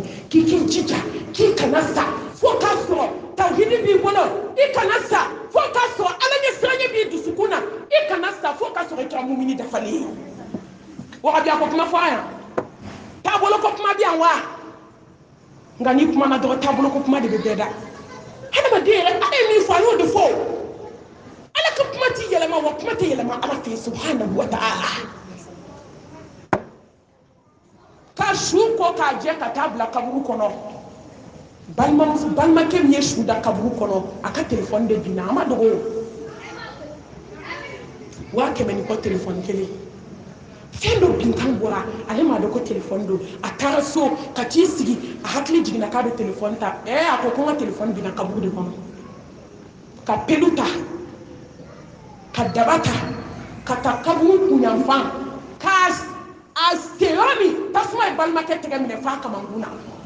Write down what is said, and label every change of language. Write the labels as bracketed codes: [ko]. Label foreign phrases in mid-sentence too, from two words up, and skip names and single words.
[bm] k'i k'i jija k'i kana sa fo k'a sɔrɔ tawhidi b'i bolo i kana sa fo k'a sɔrɔ ala ɲɛ siranɲɛ b'i dusukun na i kana sa fo k'a sɔrɔ i kɛra mumini dafalen ye warabiya ko kuma fɔ a yan taabolo ko kuma bɛ yan wa nka n'i kuma na dɔrɔn taabolo ko kuma de bɛ bɛɛ da hadamaden yɛrɛ ala ye min fɔ a y'o de fɔ ala ka kuma tɛ yɛlɛma wa kuma tɛ yɛlɛma ala fɛ [ar] سبحانه وتعالى [bm] ka su ko k'a jɛ ka taa bila kaburu kɔnɔ balimakɛ min ye su da kaburu kɔnɔ a ka telefɔni de binna a ma dogo 100 ni kɔ telefɔni kelen fɛn dɔ binkan bɔra ale m'a dɔn ko telefɔni don a taara so ka t'i sigi a hakili jiginna k'a bɛ telefɔni ta a ko ko n ka telefɔni binna kaburu de kɔnɔ ka pelu ta ka daba ta ka taa kaburu kunyanfan k'a a se yɔrɔ min tasuma ye balimakɛ tɛgɛ minɛ f'a kamankun na